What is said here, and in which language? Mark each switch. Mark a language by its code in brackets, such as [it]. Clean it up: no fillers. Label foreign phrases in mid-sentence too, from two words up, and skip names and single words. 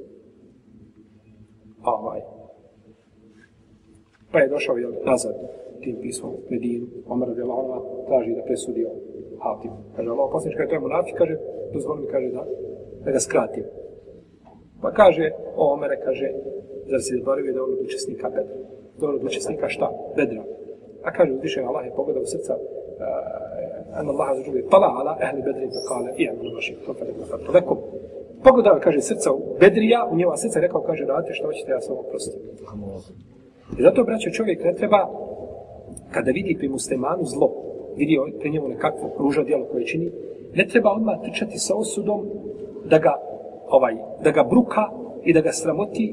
[bs] Pa je došao nazad tim pismom Medinu, Omer [ar] رضي الله عنه [bs] traži da presudi Hatib. Kaže, Allah poslanik, kada je to je munafik, kaže, dozvoli mi, kaže, da ga skratim. Pa kaže, Omere, kaže, zar si zaboravio da je on od učesnika Bedra? Da on od učesnika šta? Bedra. A kaže, uzvišen Allah je pogledao srca [ar] أن الله عز وجل طلع على أهل بدر فقال اعملوا ما شئتم فقد غفرت لكم. [bs] Pogledao, kaže, srca u Bedrija, u njeva srca rekao, kaže, radite što hoćete, ja sam vam oprostim. I zato, braćo, čovjek ne treba, kada vidi pri muslimanu zlo, vidi pri njemu nekakvo ružno djelo koje čini, ne treba odmah trčati sa osudom da ga bruka i da ga sramoti.